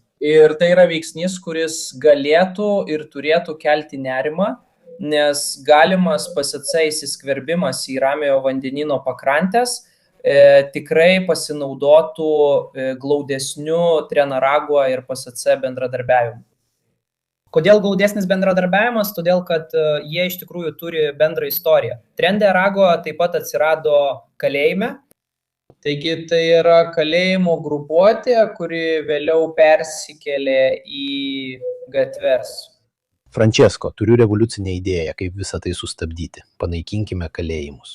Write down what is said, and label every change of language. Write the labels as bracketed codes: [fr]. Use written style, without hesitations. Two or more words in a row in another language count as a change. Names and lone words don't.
[lt] Ir tai yra veiksnys, kuris galėtų ir turėtų kelti nerimą, nes galimas PSC įsiskverbimas į Ramiojo vandenyno pakrantės tikrai pasinaudotų glaudesniu Tren de Aragua ir PSC bendradarbiavimu. Kodėl glaudesnis bendradarbiavimas? Todėl, kad jie iš tikrųjų turi bendrą istoriją. Tren de Aragua taip pat atsirado kalėjime. Taigi tai yra kalėjimo grupuotė, kuri vėliau persikėlė į gatves. Francesco, turiu revoliucinę idėją, kaip visą tai sustabdyti. Panaikinkime kalėjimus.